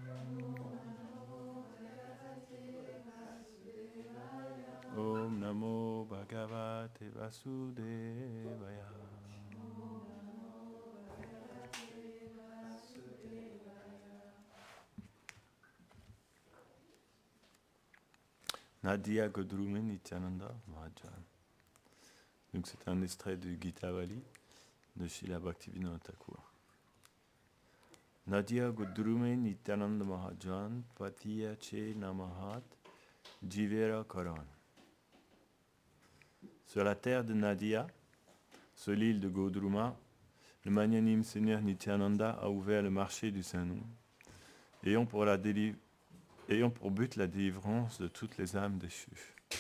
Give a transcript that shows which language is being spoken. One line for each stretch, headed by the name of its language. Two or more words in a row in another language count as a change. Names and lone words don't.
Sanskrit: ॐ नमो भगवते वासुदेवाय.
Bangla: নদীয়া গোদ্রুমে নিত্যানন্দ মহাজন.
French: Donc c'est un extrait du Gitavali de Srila Bhaktivinoda Thakur.
Bangla: নদীয়া গোদ্রুমে নিত্যানন্দ মহাজন পাতিয়াছে নামহট্ট জীবের কারণ.
French: Sur la terre de Nadia, sur l'île de Godruma, le magnanime Seigneur Nityananda a ouvert le marché du Saint-Nom, ayant pour but la délivrance de toutes les âmes déchues.